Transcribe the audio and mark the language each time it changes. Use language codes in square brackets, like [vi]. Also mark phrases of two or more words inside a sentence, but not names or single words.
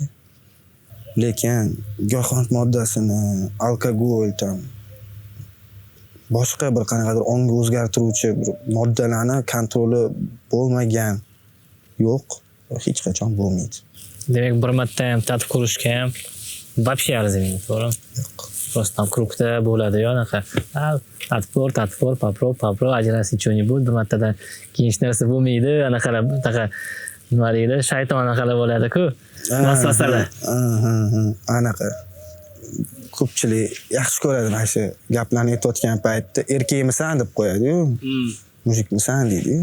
[uz] Lekin giyohvand moddasini, alkogol boshqa bir qanaqadir ongni o'zgartiruvchi bir moddalarni kontroli bo'lmagan. Yo'q, hech qachon bo'lmaydi. Demak, bir marta ham tatib ko'rishga ham вообще arzimaydi, to'g'rimi? Yo'q. [ru] Просто там [uz] krugda bo'ladi yo'naqa. Tatib ko'r, paprov, ajrasi что-нибудь bir martadan keyin hech narsa bo'lmaydi, anaqalar, nima deydi, shayton anaqalar bo'ladi-ku. Vasvasalar. Anaqa. Ko'pchilik yaxshi ko'radi mana shu gaplarni aytayotgan paytda erkakmisan deb qo'yadi-yu. Mujikmisan deydi-yu.